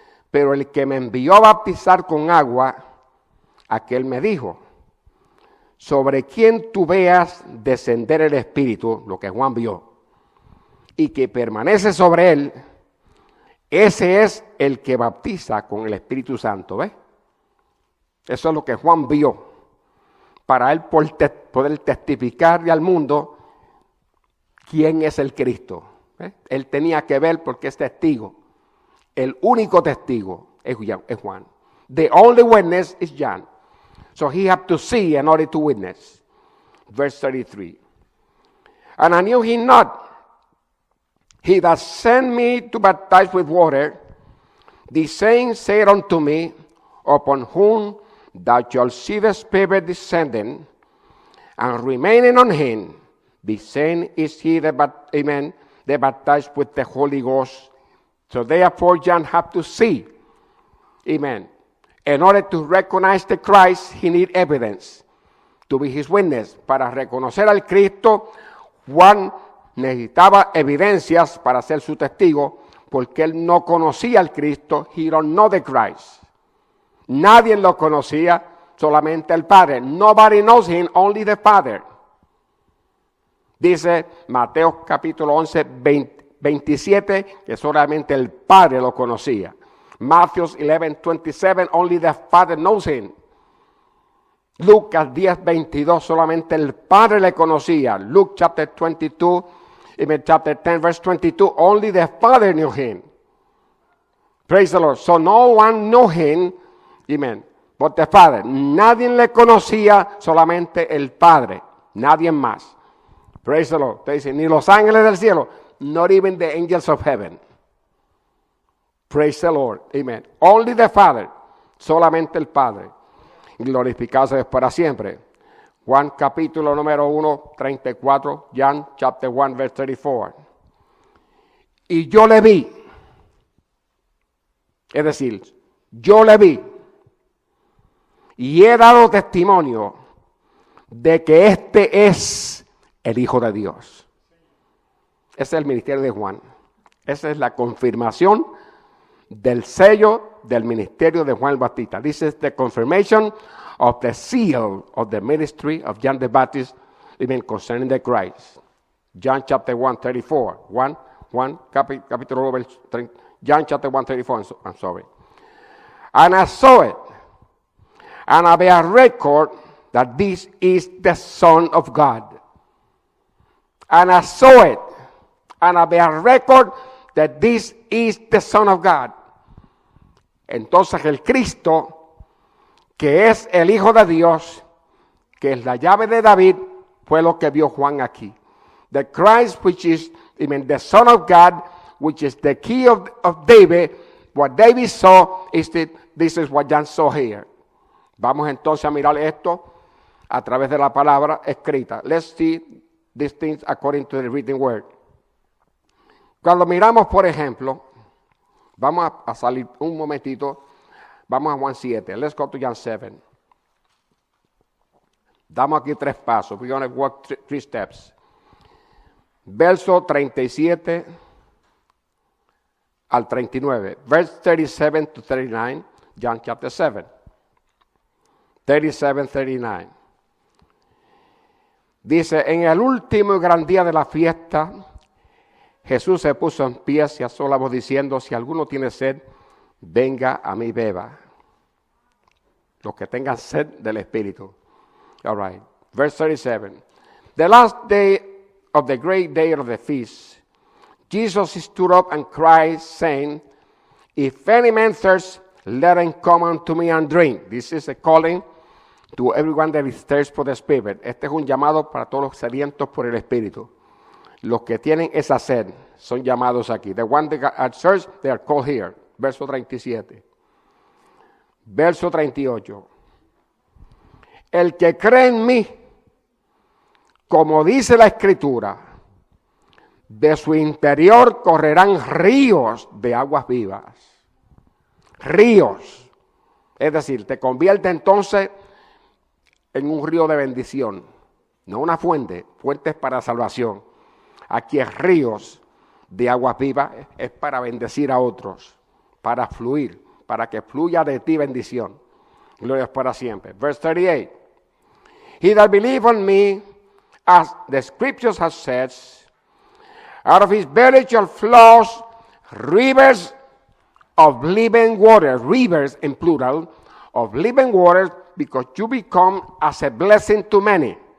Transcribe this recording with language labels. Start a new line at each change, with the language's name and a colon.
Spanish: Pero el que me envió a bautizar con agua, aquel me dijo, sobre quien tú veas descender el Espíritu, lo que Juan vio, y que permanece sobre él, ese es el que bautiza con el Espíritu Santo, ¿ves? Eso es lo que Juan vio, para él poder testificarle al mundo quién es el Cristo. Él tenía que ver porque es testigo. El único testigo es Juan.
English: The only witness is John. So he had to see in order to witness. Verse 33. And I knew him not. He that sent me to baptize with water, the same said unto me, upon whom thou shalt see the Spirit descending and remaining on him, the same is he that baptized with the Holy Ghost. So therefore John had to see. Amen. In order to recognize the Christ, he need evidence to be his witness.
Spanish: Para reconocer al Cristo, Juan necesitaba evidencias para ser su testigo, porque él no conocía al Cristo.
English: He don't know the Christ.
Spanish: Nadie lo conocía, solamente el Padre.
English: Nobody knows him, only the Father.
Spanish: Dice Mateo capítulo 11, 27, que solamente el Padre lo conocía.
English: Matthew 11:27, only the Father knows him.
Spanish: Lucas 10:22, solamente el Padre le conocía.
English: Luke chapter 22, chapter 10, verse 22, only the Father knew him. Praise the Lord. So no one knew him, amen, but the Father.
Spanish: Nadie le conocía, solamente el Padre. Nadie más.
English: Praise the Lord.
Spanish: Te dice, ni los ángeles del cielo,
English: not even the angels of heaven. Praise the Lord. Amen. Only the Father.
Spanish: Solamente el Padre. Glorificado es para siempre. Juan capítulo número 1, 34.
English: John chapter 1, verse 34.
Spanish: Y yo le vi. Es decir, yo le vi. Y he dado testimonio de que este es el Hijo de Dios. Ese es el ministerio de Juan. Esa es la confirmación del sello del ministerio de Juan el Bautista.
English: This is the confirmation of the seal of the ministry of John the Baptist, even concerning the Christ. John chapter 1, 34. Capítulo 1, John chapter 1, 34, I'm sorry. And I saw it, and I bear record that this is the Son of God. And I saw it, and I bear record that this is the Son of God.
Spanish: Entonces el Cristo, que es el Hijo de Dios, que es la llave de David, fue lo que vio Juan aquí.
English: The Christ, which is the Son of God, which is the key of David, what David saw, this is what John saw here.
Spanish: Vamos entonces a mirar esto a través de la palabra escrita.
English: Let's see these things according to the written word.
Spanish: Cuando miramos, por ejemplo, vamos a salir un momentito, vamos a Juan 7.
English: Let's go to John 7.
Spanish: Damos aquí 3 pasos.
English: We're going to walk 3 steps.
Spanish: Verso 37 al 39.
English: Verse 37 to 39, John chapter 7. 37, 39.
Spanish: Dice, en el último y gran día de la fiesta, Jesús se puso en pie y alzó la voz diciendo, si alguno tiene sed, venga a mí beba. Los que tengan sed del Espíritu.
English: All right. Verse 37. The last day of the great day of the feast, Jesus stood up and cried, saying, if any man thirst, let him come unto me and drink. This is a calling to everyone that is thirsty for the Spirit.
Spanish: Este es un llamado para todos los sedientos por el Espíritu. Los que tienen esa sed son llamados aquí.
English: The one that are thirsty, they are called here.
Spanish: Verso 37. Verso 38. El que cree en mí, como dice la Escritura, de su interior correrán ríos de aguas vivas. Ríos. Es decir, te convierte entonces en un río de bendición. No una fuente. Fuentes para salvación. Aquí es ríos de aguas vivas. Es para bendecir a otros. Para fluir. Para que fluya de ti bendición. Gloria para siempre.
English: Verse 38. He that believe on me, as the scriptures have said, out of his belly shall flow rivers of living water. Rivers in plural of living water, because you become as a blessing to many.